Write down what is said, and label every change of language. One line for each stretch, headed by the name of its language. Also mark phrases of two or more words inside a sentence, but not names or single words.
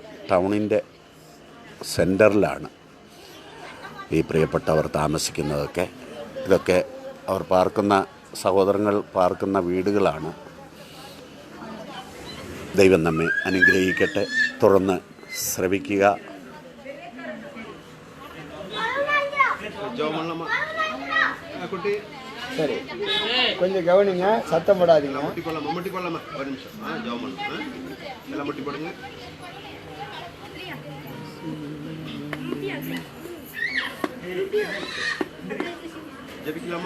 Malayalam: ടൗണിൻ്റെ സെൻറ്ററിലാണ് ഈ പ്രിയപ്പെട്ടവർ താമസിക്കുന്നതൊക്കെ. ഇതൊക്കെ അവർ പാർക്കുന്ന, സഹോദരങ്ങൾ പാർക്കുന്ന വീടുകളാണ്. ദൈവം നമ്മെ അനുഗ്രഹിക്കട്ടെ. തുടർന്ന് ശ്രവിക്കുക.
Tamil: சரி, கொஞ்சம் கவனிங்க, சத்தம் போடாதீங்க. மம்முட்டி கொள்ளாம ஒரு நிமிஷம் ஜோமன் எல்லாம் முட்டி போடுங்க. ஜெபிக்கலாமா?